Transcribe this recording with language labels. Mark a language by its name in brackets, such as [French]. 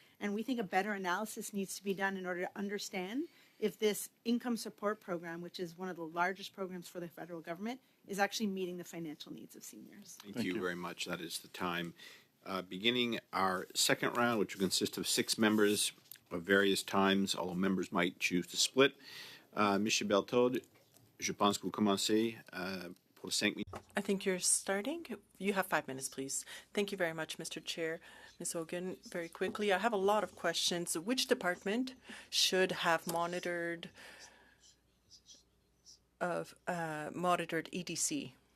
[English] And we think a better analysis needs to be done in order to understand if this income support program, which is one of the largest programs for the federal government, is actually meeting the financial needs of seniors. Thank you very much. That is the time. Beginning our second round, which will consist of 6 members of various times, although members might choose to split. [French] Monsieur Beltaud, je pense que vous commencez pour 5 minutes. [English] I think you're starting. You have 5 minutes, please. Thank you very much, Mr. Chair. Ms. Hogan, very quickly, I have a lot of questions. Which department should have monitored EDC?